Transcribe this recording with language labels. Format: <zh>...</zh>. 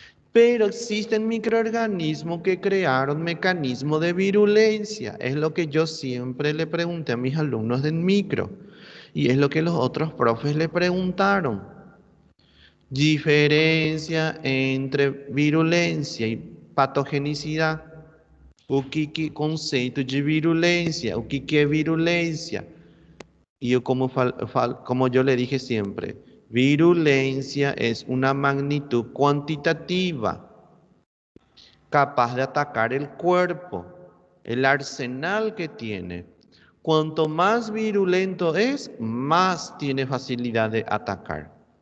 <es>Pero existen microorganismos que crearon mecanismos de virulencia. Es lo que yo siempre le pregunté a mis alumnos del micro. Y es lo que los otros profes le preguntaron. Diferencia entre virulencia y patogenicidad.</es> <pt>O que conceito de virulência? O que é virulência?</pt> <es>Y yo como yo le dije siempre, virulencia es una magnitud cuantitativa capaz de atacar el cuerpo, el arsenal que tiene. Cuanto más virulento es, más tiene facilidad de atacar.</es>